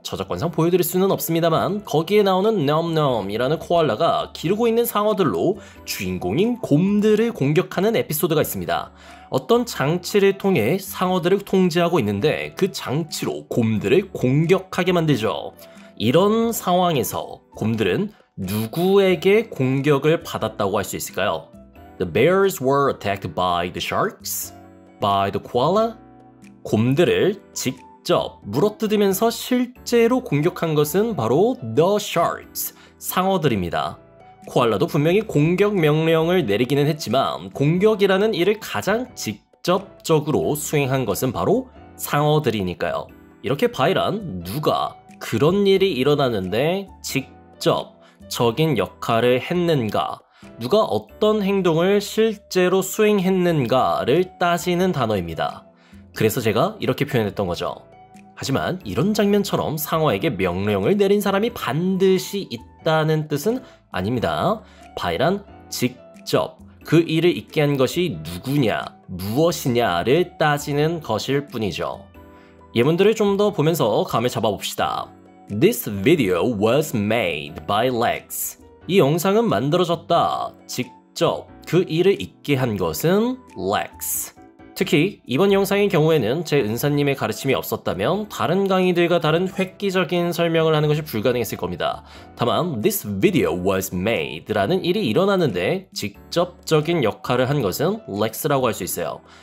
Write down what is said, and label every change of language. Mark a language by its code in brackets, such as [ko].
[ko] 저작권상 보여드릴 수는 없습니다만 거기에 나오는 놈놈이라는 코알라가 기르고 있는 상어들로 주인공인 곰들을 공격하는 에피소드가 있습니다. 어떤 장치를 통해 상어들을 통제하고 있는데 그 장치로 곰들을 공격하게 만들죠. 이런 상황에서 곰들은 누구에게 공격을 받았다고 할 수 있을까요? [en] The bears were attacked by the sharks? By the koala? [ko] 곰들을 직접 물어뜯으면서 실제로 공격한 것은 바로 the sharks, 상어들입니다. 코알라도 분명히 공격 명령을 내리기는 했지만 공격이라는 일을 가장 직접적으로 수행한 것은 바로 상어들이니까요. 이렇게 by란 누가 그런 일이 일어나는데 직접적인 역할을 했는가, 누가 어떤 행동을 실제로 수행했는가를 따지는 단어입니다. 그래서 제가 이렇게 표현했던 거죠. 하지만 이런 장면처럼 상어에게 명령을 내린 사람이 반드시 있다는 뜻은 아닙니다. by란 직접 그 일을 있게 한 것이 누구냐, 무엇이냐를 따지는 것일 뿐이죠. 예문들을 좀 더 보면서 감을 잡아봅시다. [en] This video was made by Lex. [ko] 이 영상은 만들어졌다. 직접 그 일을 있게 한 것은 Lex. 특히 이번 영상의 경우에는 제 은사님의 가르침이 없었다면 다른 강의들과 다른 획기적인 설명을 하는 것이 불가능했을 겁니다. 다만 [en] This video was made [ko] 라는 일이 일어나는데 직접적인 역할을 한 것은 Lex라고 할 수 있어요.